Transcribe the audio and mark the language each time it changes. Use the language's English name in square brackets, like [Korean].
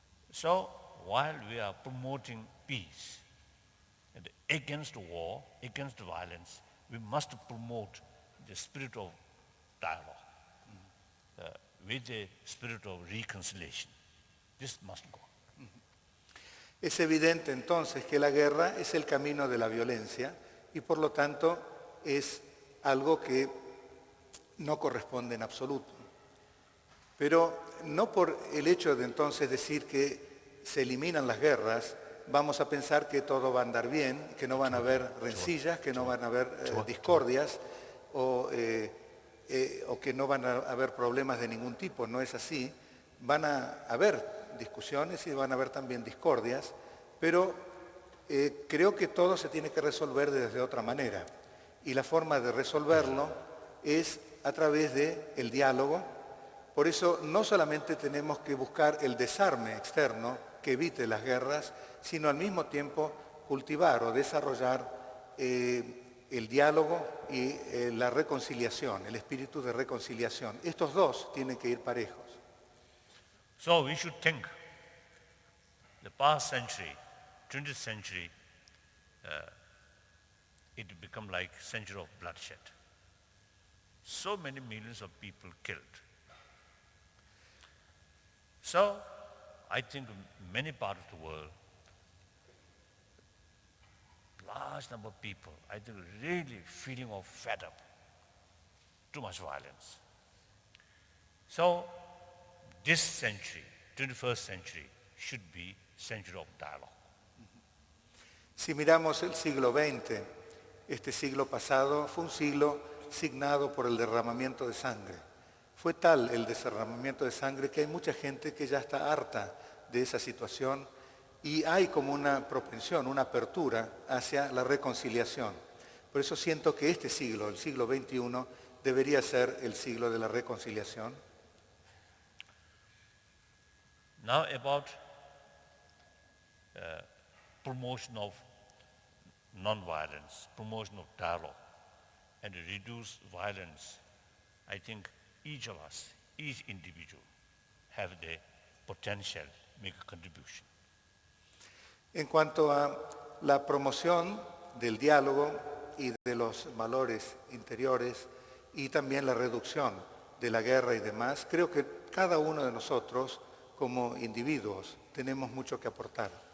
[English] So while we are promoting peace and against war, against violence, we must promote the spirit of dialogue with the spirit of reconciliation. This must go. [Spanish] Es evidente entonces que la guerra es el camino de la violencia y por lo tanto es algo que no corresponde en absoluto. Pero no por el hecho de entonces decir que se eliminan las guerras, vamos a pensar que todo va a andar bien, que no van a haber rencillas, que no van a haber discordias o que no van a haber problemas de ningún tipo. No es así. Van a haber discusiones y van a haber también discordias, pero creo que todo se tiene que resolver desde otra manera. Y la forma de resolverlo es a través del diálogo. Por eso no solamente tenemos que buscar el desarme externo que evite las guerras, sino al mismo tiempo cultivar o desarrollar el diálogo y la reconciliación, el espíritu de reconciliación. Estos dos tienen que ir parejos. [English] So we should think the past century, 20th century, it become like century of bloodshed. So many millions of people killed. So I think many parts of the world, large number of people, I think really feeling of fed up, too much violence. So this century, 21st century, should be century of dialogue. [Spanish] Si miramos el siglo XX, este siglo pasado fue un siglo signado por el derramamiento de sangre. Fue tal el derramamiento de sangre que hay mucha gente que ya está harta de esa situación y hay como una propensión, una apertura hacia la reconciliación. Por eso siento que este siglo, el siglo XXI, debería ser el siglo de la reconciliación. [English] Now about promotion of non-violence, promotion of dialogue, and reduce violence. I think each of us, each individual, have the potential to make a contribution. [Spanish] En cuanto a la promoción del diálogo y de los valores interiores y también la reducción de la guerra y demás, creo que cada uno de nosotros como individuos tenemos mucho que aportar.